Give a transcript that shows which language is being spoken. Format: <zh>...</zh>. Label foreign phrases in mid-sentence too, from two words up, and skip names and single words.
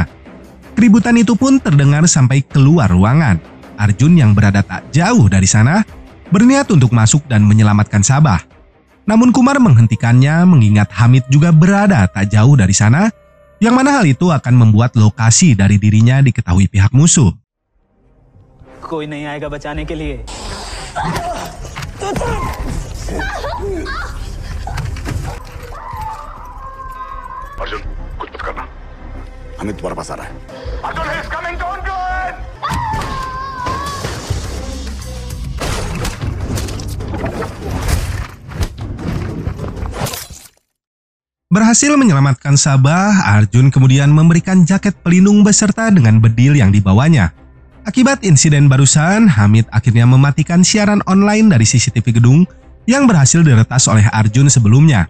<id>Keributan itu pun terdengar sampai keluar ruangan. Arjun yang berada tak jauh dari sana, berniat untuk masuk dan menyelamatkan Sabah. Namun Kumar menghentikannya mengingat Hamid juga berada tak jauh dari sana, yang mana hal itu akan membuat lokasi dari dirinya diketahui pihak musuh.</id> <hi>कोई नहीं आएगा बचाने के लिए. अर्जुन कुछ मत करना हमें तुम्हारे पास आ रहा है अर्जुन</hi> <en>is coming don't do it</en> <id>Berhasil menyelamatkan Sabah, Arjun kemudian memberikan jaket pelindung beserta dengan bedil yang dibawanya. Akibat insiden barusan, Hamid akhirnya mematikan siaran online dari CCTV gedung yang berhasil diretas oleh Arjun sebelumnya.</id>